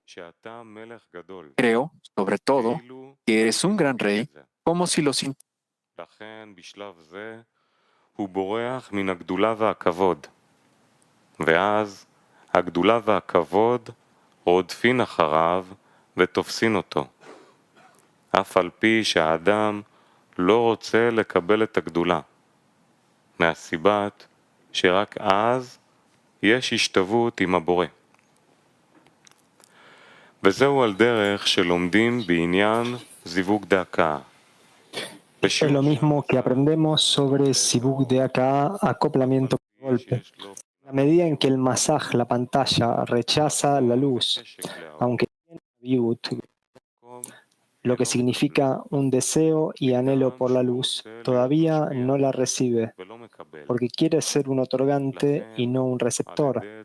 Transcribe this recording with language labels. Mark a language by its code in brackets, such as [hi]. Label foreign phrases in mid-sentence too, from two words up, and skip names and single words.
[es] Creo, sobre todo, que eres un gran rey, como si lo sintiera. [he] לכן בשלב זה הוא בורח מן הגדולה והכבוד, ואז הגדולה והכבוד רודפין אחריו ותופסין אותו, אף על פי שהאדם לא רוצה לקבל את הגדולה, מהסיבת שרק אז יש השתוות עם הבורא. וזהו על דרך שלומדים בעניין זיווג דאקה. [es] Esto es lo mismo que aprendemos sobre Sibuk de acá, acoplamiento por golpe. En la medida en que el masaj, la pantalla, rechaza la luz, aunque tiene viut, lo que significa un deseo y anhelo por la luz, todavía no la recibe, porque quiere ser un otorgante y no un receptor.